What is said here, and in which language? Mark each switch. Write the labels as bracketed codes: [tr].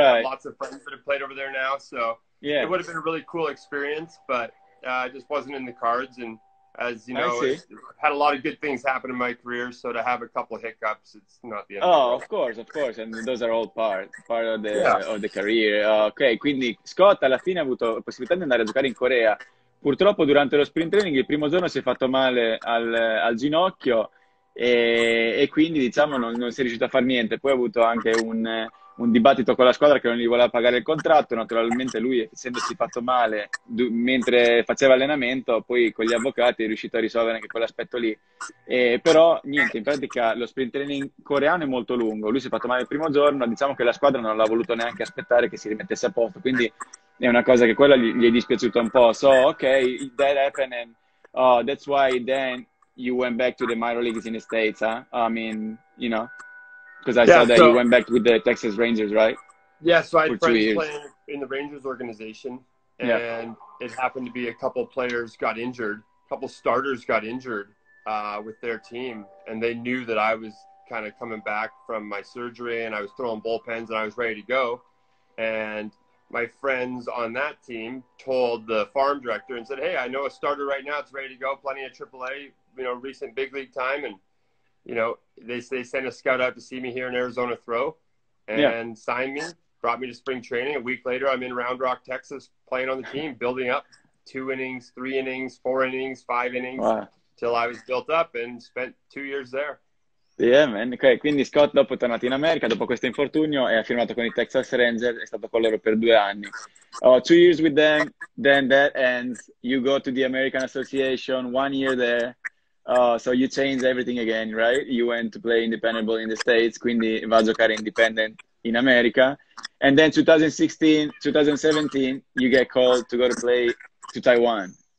[en] I have lots of friends that have played over there now, so it would have been a really cool experience, but it just wasn't in the cards. And as you know, I've had a lot of good things happen in my career, so to have a couple of hiccups, it's not the end of the world. Of course, and those are all part of the career. [it] Ok, quindi Scott alla fine ha avuto la possibilità di andare a giocare in Corea. Purtroppo durante lo sprint training il primo giorno si è fatto male al ginocchio e quindi diciamo non si è riuscito a fare niente. Poi ha avuto anche un dibattito con la squadra che non gli voleva pagare il contratto. Naturalmente lui, essendosi fatto male mentre faceva allenamento, poi con gli avvocati è riuscito a risolvere anche quell'aspetto lì. Però niente, in pratica lo sprint training coreano è molto lungo. Lui si è fatto male il primo giorno, diciamo che la squadra non l'ha voluto neanche aspettare che si rimettesse a posto, quindi è una cosa che quella gli è dispiaciuta un po'. [en] So okay, that happened, and that's why then you went back to the minor leagues in the States, huh? I mean, because I saw that you went back with the Texas Rangers, right? Yeah, so I had friends playing in the Rangers organization, Yeah. and it happened to be a couple players got injured, a couple starters got injured with their team, and they knew that I was kind of coming back from my surgery, and I was throwing bullpens, and I was ready to go. And my friends on that team told the farm director and said, hey, I know a starter right now. It's ready to go. Plenty of AAA, recent big league time. And, they sent a scout out to see me here in Arizona throw and signed me, brought me to spring training. A week later, I'm in Round Rock, Texas, playing on the team, building up 2 innings, 3 innings, 4 innings, 5 innings, till I was built up and spent 2 years there. Yeah, man. [it] Ok, quindi Scott dopo è tornato in America, dopo questo infortunio, e ha firmato con i Texas Rangers, è stato con loro per 2 anni. [en] 2 years with them, then that ends. You go to the American Association, 1 year there. So you change everything again, right? You went to play independent ball in the States, [it] quindi va a giocare independent in America. [en] And then 2016, 2017, you get called to go to play to Taiwan.